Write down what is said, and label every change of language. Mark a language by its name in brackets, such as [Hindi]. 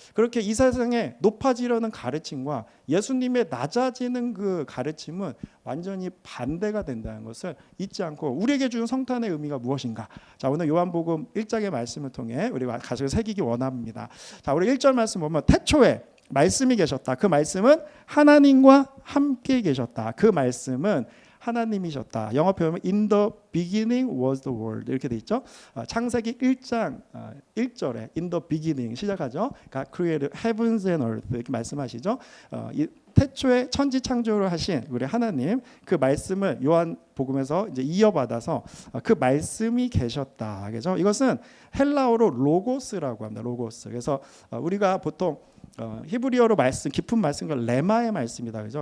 [Korean] 그렇게 이 세상에 높아지려는 가르침과 예수님의 낮아지는 그 가르침은 완전히 반대가 된다는 것을 잊지 않고 우리에게 주는 성탄의 의미가 무엇인가? 자, 오늘 요한복음 1장의 말씀을 통해 우리가 가슴에 새기기 원합니다. 자, 우리 1절 말씀 보면 태초에 말씀이 계셨다. 그 말씀은 하나님과 함께 계셨다. 그 말씀은 하나님이셨다. 영어 표현은 [English] In the beginning was the word [Korean] 이렇게 돼 있죠. 창세기 1장 1절에 [English] In the beginning [Korean] 시작하죠. [English] God created heavens and earth [Korean] 이렇게 말씀하시죠. 이 태초에 천지 창조를 하신 우리 하나님 그 말씀을 요한복음에서 이제 이어받아서 그 말씀이 계셨다. 그죠? 이것은 헬라어로 로고스라고 합니다. 로고스. 그래서 우리가 보통 히브리어로 말씀 깊은 말씀과 레마의 말씀이다. 그죠?